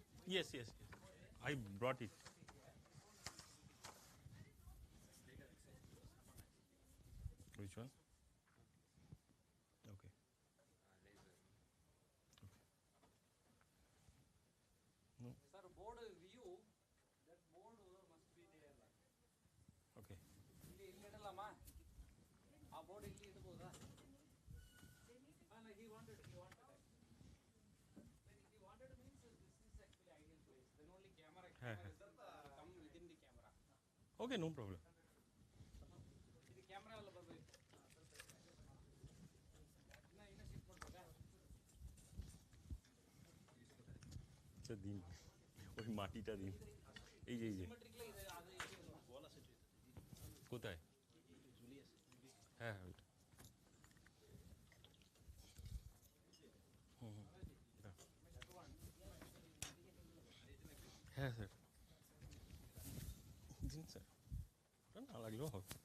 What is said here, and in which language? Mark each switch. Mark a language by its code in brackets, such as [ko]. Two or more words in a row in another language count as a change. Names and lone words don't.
[en] Yes, yes, yes. I brought it. Which one? Okay. No. Sir, board view, that board must be there. Okay. [kn] ಇಲ್ಲಿ ಇಡಲಮ್ಮ ಆ ಬೋರ್ಡ್ ಇಲ್ಲಿ ಇಡಬಹುದಾ [en] he wanted means this is actually ideal place, then only camera is come within the camera. Okay, no problem. [kn] ಇದು ಕ್ಯಾಮೆರಾ ಎಲ್ಲ ಬರಬೇಕು ಇನ್ನ ಶಿಫ್ಟ್ ಮಾಡ್ಬೇಕಾ [bn] আচ্ছা দিন ওই মাটিটা দিন এই যে [kn] সিমেট্রিক্যালি ಇದೆ ಅದು [bn] কোথায় হ্যাঁ হ্যাঁ ওইটা হ্যাঁ স্যার দিন স্যার ওটা না লাগলেও হবে